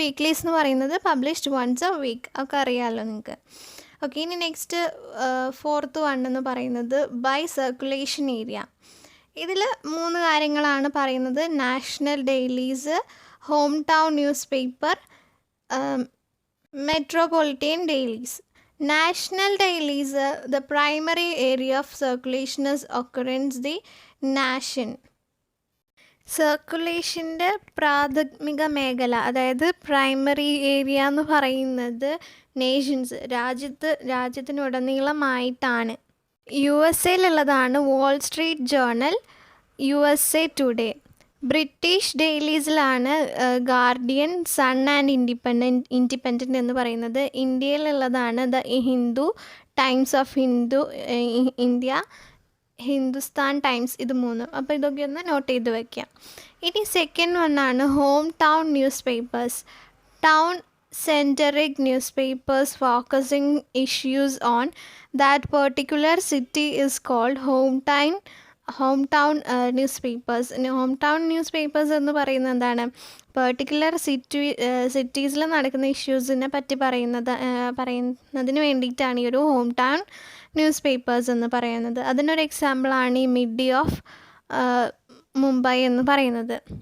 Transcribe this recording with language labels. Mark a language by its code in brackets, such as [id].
[ml] വീക്ക്ലീസ് എന്ന് പറയുന്നത് [en] published once a week, [ml] ഒക്കെ അറിയാമല്ലോ നിങ്ങൾക്ക്. ഓക്കെ, ഇനി നെക്സ്റ്റ് ഫോർത്ത് വൺ എന്ന് പറയുന്നത് ബൈ സർക്കുലേഷൻ ഏരിയ. ഇതിൽ 3 കാര്യങ്ങളാണ് പറയുന്നത്: national dailies, home town news paper, metropolitan dailies. [en] National dailies, the primary area of circulation is occurrence the nation. [ml] സർക്കുലേഷൻ്റെ പ്രാഥമിക മേഖല, അതായത് പ്രൈമറി ഏരിയ എന്ന് പറയുന്നത് Nations, രാജ്യത്തിനുടനീളമായിട്ടാണ്. USA Wall Street journal, USA today. British ഡെയിലീസിലാണ് guardian, sun and independent എന്ന് പറയുന്നത്. ഇന്ത്യയിലുള്ളതാണ് the Hindu, times of India, Hindustan times. ഇത് 3. അപ്പോൾ ഇതൊക്കെ ഒന്ന് നോട്ട് ചെയ്ത് വയ്ക്കാം. ഇനി second വണ്ണാണ് home town news papers. [en] Town centric newspapers focusing issues on that particular city is called hometown newspapers. [ml] Home town ന്യൂസ്പേപ്പേഴ്സ് എന്ന് പറയുന്നത് എന്താണ്? പെർട്ടിക്കുലർ സിറ്റീസിൽ നടക്കുന്ന ഇഷ്യൂസിനെ പറ്റി പറയുന്നതിന് വേണ്ടിയിട്ടാണ് ഈ ഒരു ഹോം ടൗൺ ന്യൂസ് പേപ്പേഴ്സ് എന്ന് പറയുന്നത്. അതിനൊരു എക്സാമ്പിളാണ് ഈ മിഡ് ഡേ ഓഫ് മുംബൈ എന്ന് പറയുന്നത്.